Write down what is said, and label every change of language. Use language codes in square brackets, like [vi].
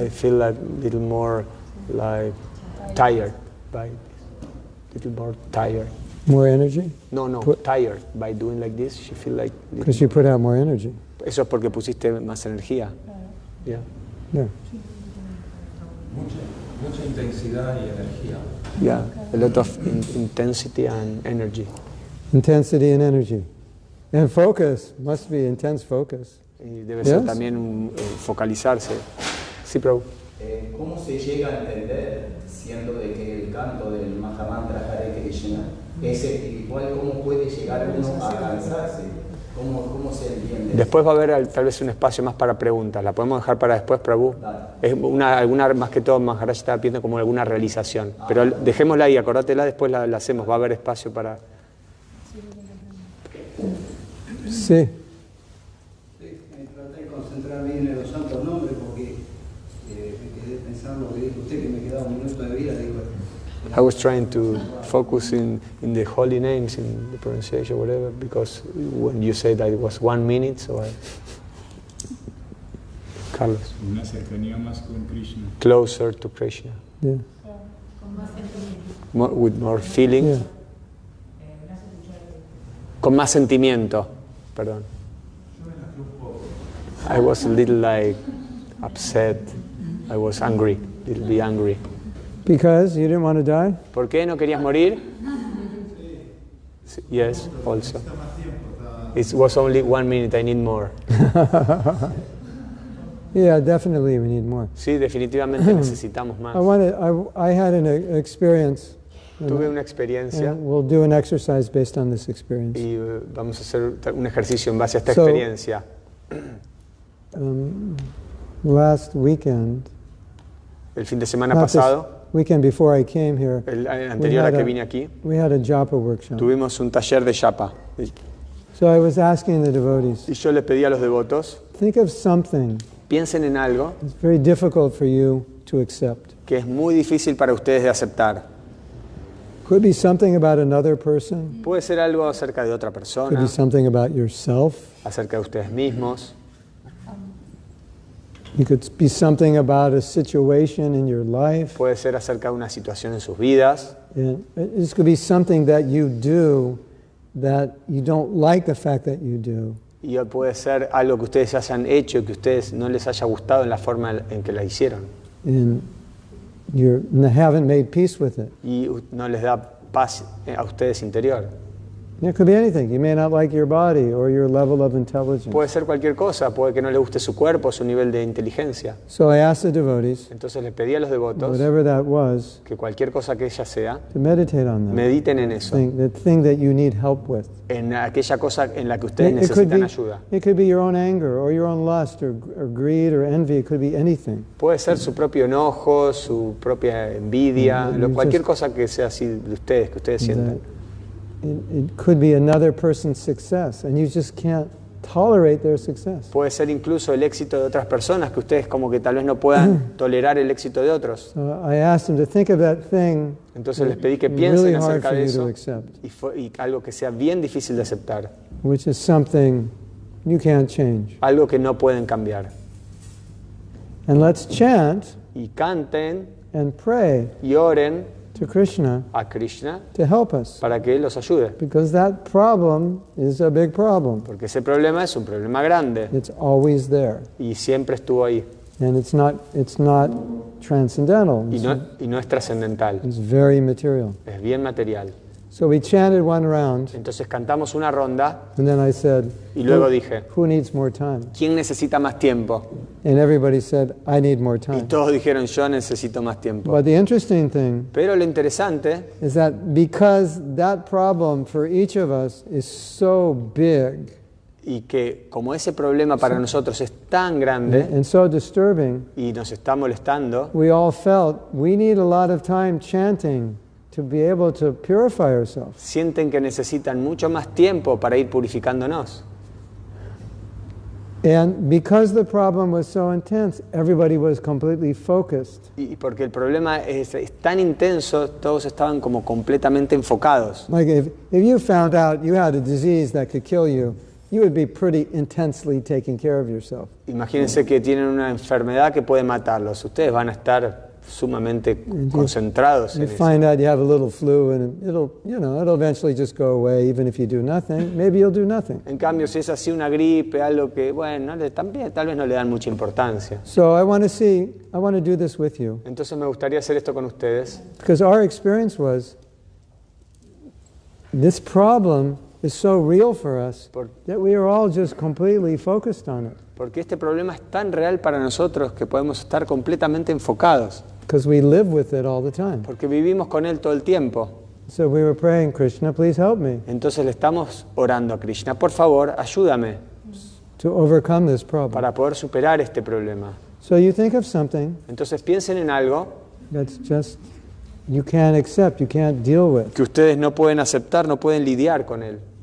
[en] I feel a little more like tired, little more tired. More energy? No, tired. By doing like this, she feel like... Because you put out more energy. [es] Eso es porque pusiste más energía. [en] Yeah. Yeah. [es] Mucha intensidad y energía. [en] Yeah, a lot of intensity and energy. Intensity and energy. And focus. Must be intense focus. [es] Y debe ser [en] Yes. [es] también focalizarse. Sí, Prabhu. ¿Cómo se llega a entender, siendo de que el canto del Mahamantra Hare Krishna es espiritual, cómo puede llegar uno a cansarse? ¿Cómo se entiende? Después va a haber tal vez un espacio más para preguntas. ¿La podemos dejar para después, Prabhu? Es alguna, más que todo, Maharaj estaba pidiendo como alguna realización. Pero dejémosla ahí, acordátela, después la hacemos. Va a haber espacio para... Sí. Traté de concentrar bien en los santos nombres, [en] I was trying to focus in the holy names, in the pronunciation, whatever, because when you said that it was 1 minute, so I... Carlos. [es] Una cercanía más con Krishna. [en] Closer to Krishna. Yeah. With more feeling. Yeah. [es] Con más sentimiento, perdón. [en] I was a little like upset. I was angry, a little bit angry. Because you didn't want to die? [es] ¿Por qué no querías morir? [en] Yes, also. It was only 1 minute, I need more. Yeah, definitely we need more. [es] Sí, definitivamente necesitamos más. [en] I had an experience. [es] Tuve una experiencia [en] And we'll do an exercise based on this experience. [es] y vamos a hacer un ejercicio en base a esta experiencia. [en] Last weekend, [es] El fin de semana pasado, [en] weekend before I came here, [es] el anterior a que vine aquí, [en] we had a japa workshop. [es] tuvimos un taller de japa. [en] So I was asking the devotees, [es] Y yo le pedí a los devotos, [en] think of something [es] piensen en algo [en] that's very difficult for you to accept. [es] que es muy difícil para ustedes de aceptar. [en] Could be something about another person. [es] Puede ser algo acerca de otra [en] Could [es] persona, [en] be something about yourself. [es] acerca de ustedes mismos. [en] It could be something about a situation in your life. [es] Puede ser acerca de una situación en sus vidas. [en] And this could be something that you do that you don't like the fact that you do. [es] Y puede ser algo que ustedes hayan hecho y que a ustedes no les haya gustado en la forma en que la hicieron. [en] And you haven't made peace with it. [es] Y no les da paz a ustedes interior. [en] It could be anything. You may not like your body or your level of intelligence. [es] Puede ser cualquier cosa, puede que no le guste su cuerpo, su nivel de inteligencia. [en] So I asked the devotees, [es] Entonces les pedí a los devotos [en] whatever that was, [es] que cualquier cosa que ella sea, [en] to meditate on that. [es] mediten en eso, [en] The thing that you need help with. [es] en aquella cosa en la que ustedes necesitan ayuda. [en] It could be your own anger or your own lust or greed or envy. It could be anything. [es] Puede ser su propio enojo, su propia envidia, cualquier cosa que sea así de ustedes, que ustedes sientan. [en] It could be another person's success, and you just can't tolerate their success. [es] Puede ser incluso el éxito de otras personas, que ustedes como que tal vez no puedan tolerar el éxito de otros. [en] So I asked them to think of that thing. [es] Entonces les pedí que [en] that's [es] piensen [en] really hard [es] acerca [en] for [es] de [en] you to accept, [es] y algo que sea bien difícil de aceptar, [en] which is something you can't change. [es] algo que no pueden cambiar. [en] And let's chant [es] Y canten [en] and pray [es] y oren [en] to Krishna [es] a Krishna [en] to help us, [es] para que Él los ayude. [en] because that problem is a big problem. [es] Porque ese problema es un problema grande [en] It's always there, [es] y siempre estuvo ahí [en] and it's not transcendental. [es] y no es trascendental, [en] It's very material. [es] es bien material. [en] So we chanted one round, [es] Entonces cantamos una ronda [en] and then I said, [es] y luego dije, [en] who needs more time? [es] ¿quién necesita más tiempo? [en] And everybody said, I need more [es] Y [en] time. [es] todos dijeron, yo necesito más tiempo. [en] But the interesting thing [es] Pero lo interesante [en] is that because that problem for each of us is so big [es] y que como ese problema para nosotros es tan grande [en] and so disturbing, [es] y nos está molestando, [en] we all felt we need a lot of time chanting to be able to purify ourselves. [es] sienten que necesitan mucho más tiempo para ir purificándonos. [en] And because the problem was so intense, everybody was completely focused. [es] Y porque el problema es tan intenso, todos estaban como completamente enfocados. [en] Like if you found out you had a disease that could kill you, you would be pretty intensely taking care of yourself. [es] Imagínense que tienen una enfermedad que puede matarlos. Ustedes van a estar sumamente concentrados en [en] You [es] eso. [en] find out you have a little flu and it'll eventually just go away even if you do nothing. Maybe you'll do nothing. [es] En cambio, si es así una gripe, algo que, bueno, también tal vez no le dan mucha importancia. [en] So I want to do this with you, [es] Entonces me gustaría hacer esto con ustedes, [en] because our experience was this problem is so real for us that we are all just completely focused on it. [es] porque este problema es tan real para nosotros que podemos estar completamente enfocados, [en] Because we live with it all the time. [es] porque vivimos con él todo el tiempo. [en] So we were praying, Krishna, please help me [es] Entonces le estamos orando a Krishna, por favor, ayúdame [en] to overcome this problem. [es] para poder superar este problema. [en] So you think of something [es] Entonces piensen en algo [en] that's just you can't accept, you can't deal with. [es] que ustedes no pueden aceptar, no pueden lidiar con él.